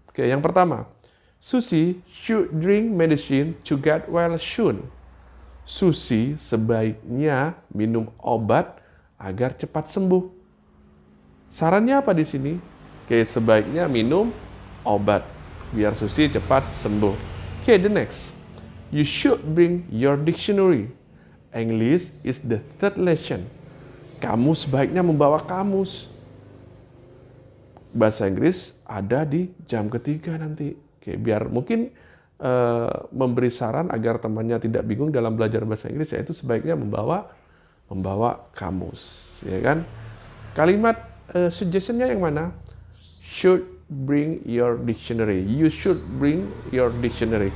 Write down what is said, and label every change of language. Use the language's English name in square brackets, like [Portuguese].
[Indonesian] Oke, yang pertama, [English] Susi should drink medicine to get well soon. [Indonesian] Susi sebaiknya minum obat agar cepat sembuh. Sarannya apa di sini? Oke, sebaiknya minum obat biar Susi cepat sembuh. [English] Okay, the next. You should bring your dictionary. English is the third lesson. [Indonesian] Kamu sebaiknya membawa kamus. Bahasa Inggris ada di jam ketiga nanti. Oke, biar mungkin memberi saran agar temannya tidak bingung dalam belajar bahasa Inggris, yaitu sebaiknya membawa kamus, ya kan? Kalimat suggestion-nya yang mana? [English] Should bring your dictionary. You should bring your dictionary.